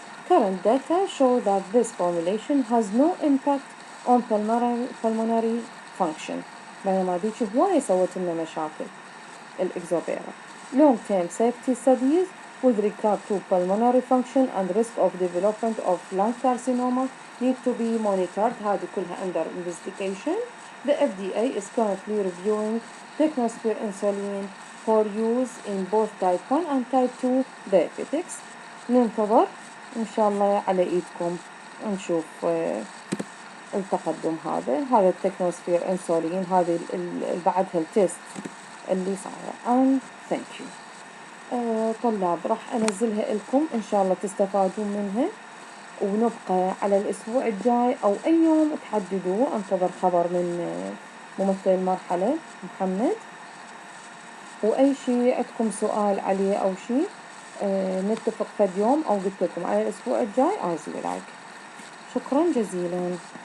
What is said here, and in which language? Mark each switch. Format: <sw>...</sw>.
<en>Current data show that this formulation has no impact on pulmonary function.</en> <ar>بينما ديك هواية سوت لنا مشاكل الإكزوبيرا.</ar> <en>Long-term safety studies with regard to pulmonary function and risk of development of lung carcinoma need to be monitored.</en> <ar>هذه كلها</ar> <en>under investigation. The FDA is currently reviewing Technosphere insulin for use in both type 1 and type 2 diabetics.</en> <ar>ننتظر إن شاء الله على إيدكم نشوف التقدم هذا التكنوسفير انسولين هذه بعدها التست اللي صاير.</ar> <en>and thank you.</en> <ar>طلاب راح انزلها لكم ان شاء الله تستفادون منها، ونبقى على الاسبوع الجاي او اي يوم تحددوه انتظر خبر من ممثل المرحلة محمد، واي شيء عندكم سؤال عليه او شيء نتفق في يوم او قلت لكم على الاسبوع الجاي</ar> <en>I will like.</en> <ar>شكرا جزيلا.</ar>